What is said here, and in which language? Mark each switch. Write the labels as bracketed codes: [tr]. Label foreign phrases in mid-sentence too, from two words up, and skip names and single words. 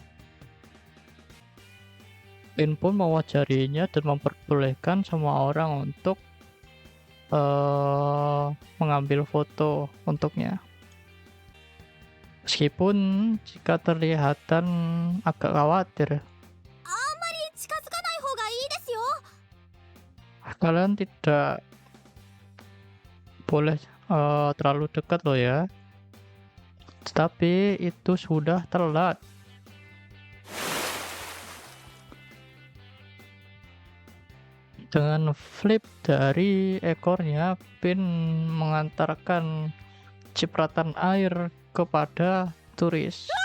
[id] Lin pun mewajarinya dan memperbolehkan semua orang untuk mengambil foto untuknya. Meskipun jika terlihatan agak khawatir. [ja] 近づかない方がいいですよ。 [id] Kalian tidak boleh terlalu dekat loh ya. Tetapi itu sudah telat. Dengan flip dari ekornya, Pin mengantarkan cipratan air kepada turis.